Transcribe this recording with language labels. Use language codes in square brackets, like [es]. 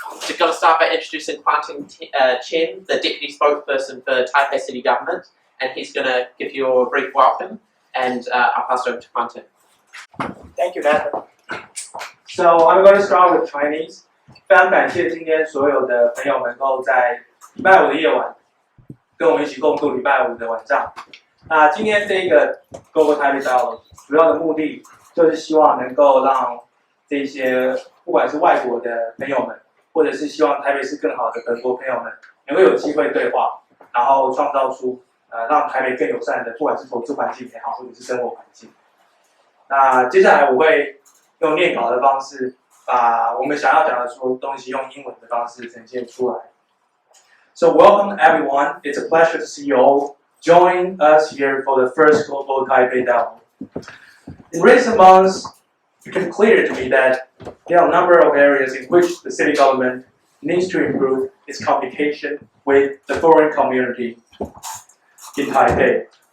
[en] We're going to start by introducing Kuanting Chen, the Deputy Spokesperson for Taipei City Government, and he's going to give you a brief welcome, and I'll pass it over to Kuanting. Thank you, Nathan. So I'm going to start with Chinese. [zh] 非常感谢今天所有的朋友能够在礼拜五的夜晚跟我们一起共度礼拜五的晚上。那今天这个 Global Taipei Dialogue 主要的目的就是希望能够让这些不管是外国的朋友们，或者是希望台北市更好的本国朋友们，能够有机会对话，然后创造出让台北更友善的，不管是投资环境也好，或者是生活环境。那接下来我会用念稿的方式，把我们想要讲的所有东西用英文的方式呈现出来。 [en] So welcome everyone. It's a pleasure to see you all join us here for the first Global Taipei Dialogue. In recent months, it became clear to me that there are a number of areas in which the city government needs to improve its communication with the foreign community in Taipei.